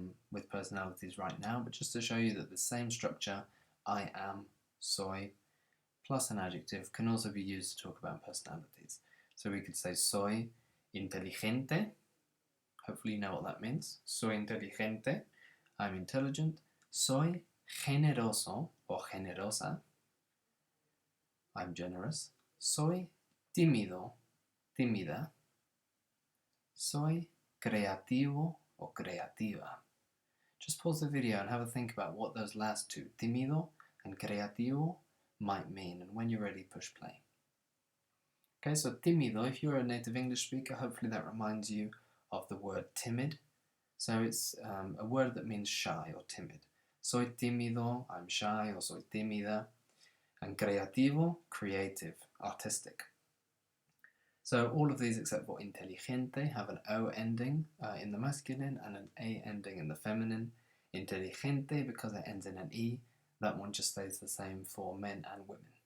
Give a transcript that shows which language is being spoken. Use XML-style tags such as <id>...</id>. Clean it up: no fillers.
<en>with personalities right now, but just to show you that the same structure, I am, soy, plus an adjective, can also be used to talk about personalities. So we could say</en> <es>soy inteligente.</es> <en>Hopefully you know what that means.</en> <es>Soy inteligente.</es> <en>I'm intelligent.</en> <es>Soy generoso or generosa.</es> <en>I'm generous.</en> <es>Soy tímido, tímida. Soy creativo o creativa.</es> <en>Just pause the video and have a think about what those last two, tímido and creativo, might mean, and when you're ready, push play. Okay, so tímido, if you're a native English speaker, hopefully that reminds you of the word timid. So it's a word that means shy or timid.</en> <es>Soy tímido,</es> <en>I'm shy, or</en> <es>soy tímida.</es> <en>And creativo, creative, artistic. So all of these except for inteligente have an O ending in the masculine and an A ending in the feminine. Inteligente, because it ends in an E, that one just stays the same for men and women.</en>